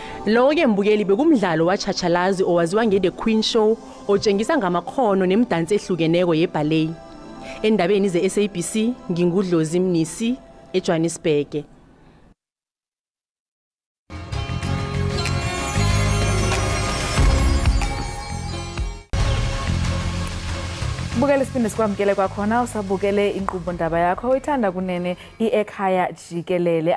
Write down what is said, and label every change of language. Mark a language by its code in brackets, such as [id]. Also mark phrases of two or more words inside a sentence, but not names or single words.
[nr] Lo-ke mbukeli bekumdlalo waChachalazi owaziwa nge-The Queen Show otshengisa ngamakhono nemidanso ehlukeneko yeballet. Endabeni ze-SABC ngingudlozi Mnisi eJohannesburg. [xh] Bukele siphinde sikwamkele kwakhona usabukele inkqubo ndaba yakho uyithanda kunene Ekhaya Jikelele.